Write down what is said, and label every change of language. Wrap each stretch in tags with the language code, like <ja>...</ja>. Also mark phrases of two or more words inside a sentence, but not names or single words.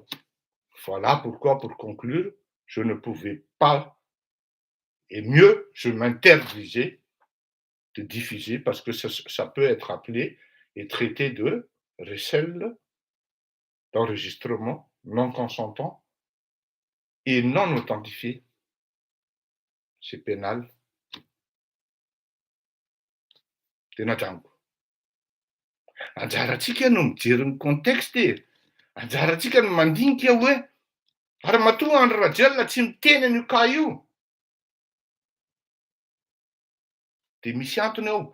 <fr>Voilà pourquoi, pour conclure, je ne pouvais pas, et mieux, je m'interdisais de diffuser parce que ça peut être appelé et traité de recel d'enregistrement non consentant et non authentifié. C'est pénal.</fr> <mg>Tena trango. Anjaratsika no mijery ny contexte e. Anjaratsika no mandinika hoe ary matoa Andry Rajoelina tsy miteny an'io ka io. Dia misy antony ao.</mg>